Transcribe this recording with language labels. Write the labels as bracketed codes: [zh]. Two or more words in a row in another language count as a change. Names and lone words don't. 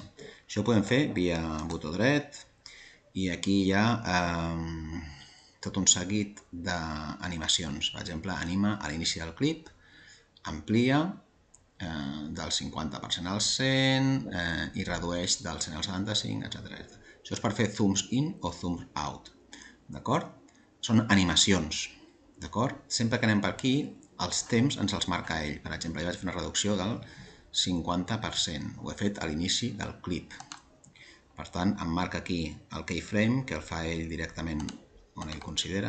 [ca] Això ho podem fer via botó dret i aquí hi ha tot un seguit d'animacions. Per exemple, anima a l'inici del clip, amplia del 50% al 100 i redueix del 100 al 75, etc. Això és per fer [en] zooms in [ca] o [en] zooms out, [ca] d'acord? Són animacions, d'acord? Sempre que anem per aquí, els temps ens els marca ell. Per exemple, jo vaig fer una reducció del 50%. Ho he fet a l'inici del clip. Per tant, em marca aquí el keyframe, que el fa ell directament on ell considera.